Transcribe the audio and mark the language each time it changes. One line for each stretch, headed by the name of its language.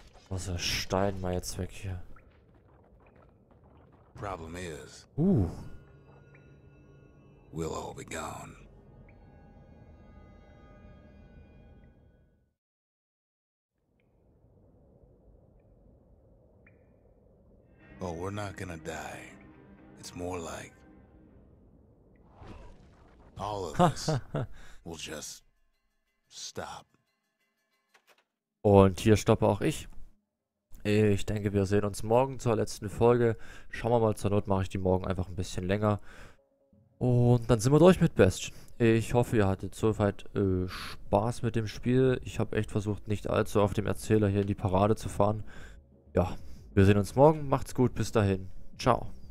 German: Also Stein mal jetzt weg hier.
English: Problem is, we'll all be gone. Oh, we're not gonna die. It's more like all of us will just stop.
German: Und hier stoppe auch ich. Ich denke, wir sehen uns morgen zur letzten Folge. Schauen wir mal, zur Not mache ich die morgen einfach ein bisschen länger. Und dann sind wir durch mit Bastion. Ich hoffe, ihr hattet soweit Spaß mit dem Spiel. Ich habe echt versucht, nicht allzu auf dem Erzähler hier in die Parade zu fahren. Ja, wir sehen uns morgen. Macht's gut, bis dahin. Ciao.